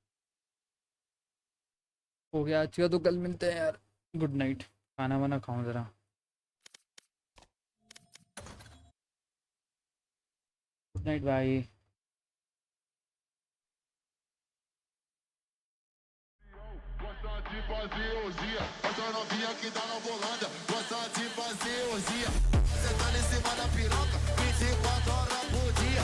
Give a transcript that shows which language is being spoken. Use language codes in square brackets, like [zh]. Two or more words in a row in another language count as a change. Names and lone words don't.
[hi] हो गया आज का, तो कल मिलते हैं यार, [en] good night, [hi] खाना वाना खाऊं जरा। [en] good night भाई. [pt] Essa novinha que tá na Holanda gosta de fazer orgia. Você tá em cima da piroca 24 horas por dia.